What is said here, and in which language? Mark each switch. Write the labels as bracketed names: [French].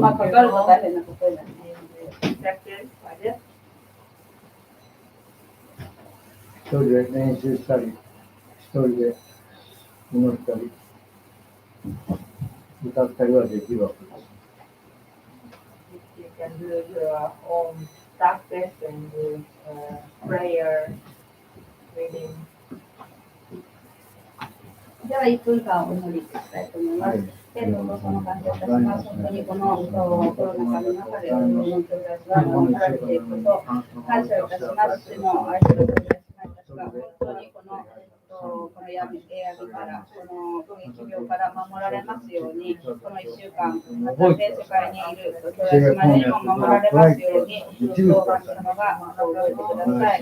[Japanese] まあ、かかると大変なことになる。 [English] affected by this? [Japanese] 一人で練習したり、一人で祈ったり、歌ったりはできるわけです。 [English] You can do your own practice and do prayer, reading. [Japanese] では1分間お祈りしたいと思います。天のお父様、感謝いたします。本当にこのコロナ禍の中で本当に私が守られていることを感謝いたします。主の愛するお願いしますが、本当にこの闇からこの疫病から守られますように、この1週間、また全世界にいる豊島でも守られますように、どうか神様が守ってください。